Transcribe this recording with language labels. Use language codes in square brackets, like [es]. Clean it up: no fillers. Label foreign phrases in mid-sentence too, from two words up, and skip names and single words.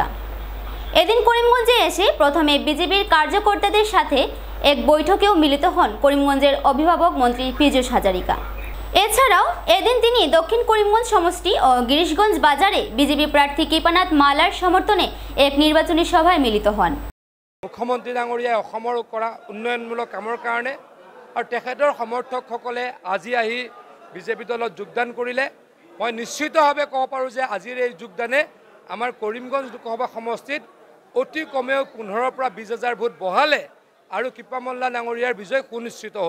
[bn] এদিন করিমগঞ্জে এসে প্রথমে বিজেপির কার্যকর্তাদের সাথে এক বৈঠকেও মিলিত হন করিমগঞ্জের অভিভাবক মন্ত্রী পীযূষ হাজারিকা। এছাড়াও এদিন তিনি দক্ষিণ করিমগঞ্জ সমষ্টি ও গিরিশগঞ্জ বাজারে বিজেপি প্রার্থী কৃপানাথ মালার সমর্থনে এক নির্বাচনী সভায় মিলিত হন। [as] মুখ্যমন্ত্রী ডাঙৰীয়াই অসমৰ কৰা উন্নয়নমূলক কামৰ কাৰণে আৰু তেখেতৰ সমৰ্থকসকলে আজি আহি বিজেপি দলত যোগদান কৰিলে। মই নিশ্চিতভাৱে ক'ব পাৰোঁ যে আজিৰ এই যোগদানে আমাৰ কৰিমগঞ্জ লোকসভা সমষ্টিত অতি কমেও 15 পৰা 20 হাজাৰ ভোট বঢ়ালে আৰু কৃপামল্লা ডাঙৰীয়াৰ বিজয় সুনিশ্চিত হ'ল।